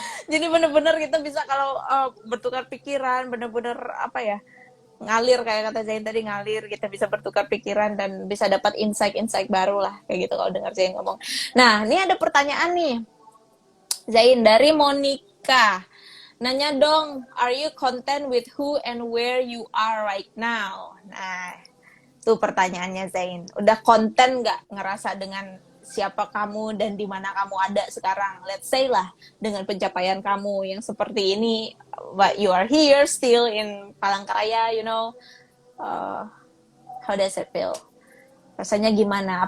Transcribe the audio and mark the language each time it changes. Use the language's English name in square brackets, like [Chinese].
[Indonesian] Jadi bener-bener kita bisa kalau bertukar pikiran, bener-bener apa ya, ngalir kayak kata Zain tadi, ngalir, kita bisa bertukar pikiran dan bisa dapat insight-insight baru lah kayak gitu kalau dengar Zain ngomong. Nah, ini ada pertanyaan nih Zain dari Monica. Nanya dong, [English] are you content with who and where you are right now? [Indonesian] Nah, itu pertanyaannya Zain. Udah konten nggak ngerasa dengan siapa kamu dan di mana kamu ada sekarang? [English] Let's say lah, [Indonesian] dengan pencapaian kamu yang seperti ini, [English] but you are here still in Palangkaraya, you know. How does it feel? [Indonesian] Rasanya gimana?